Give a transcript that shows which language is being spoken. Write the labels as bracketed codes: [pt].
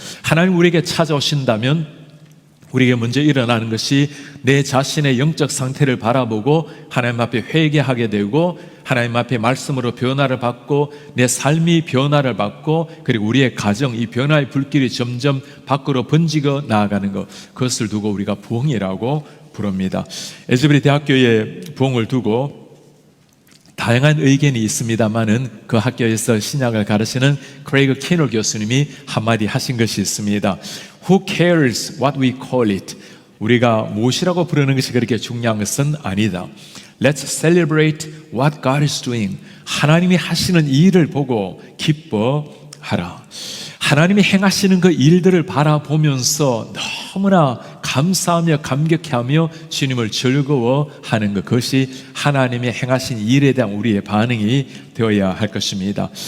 [ko] 하나님 우리에게 찾아오신다면 우리에게 먼저 일어나는 것이 내 자신의 영적 상태를 바라보고 하나님 앞에 회개하게 되고, 하나님 앞에 말씀으로 변화를 받고, 내 삶이 변화를 받고, 그리고 우리의 가정, 이 변화의 불길이 점점 밖으로 번지고 나아가는 것, 그것을 두고 우리가 부흥이라고 부릅니다. 에즈베리 대학교의 부흥을 두고 다양한 의견이 있습니다만은, 그 학교에서 신약을 가르치는 크레이그 키너 교수님이 한마디 하신 것이 있습니다. [en] Who cares what we call it? [ko] 우리가 무엇이라고 부르는 것이 그렇게 중요한 것은 아니다. [en] Let's celebrate what God is doing. [ko] 하나님이 하시는 이 일을 보고 기뻐하라. 하나님이 행하시는 그 일들을 바라보면서 너무나 감사하며 감격해하며 주님을 즐거워하는 것, 그것이 하나님의 행하신 일에 대한 우리의 반응이 되어야 할 것입니다.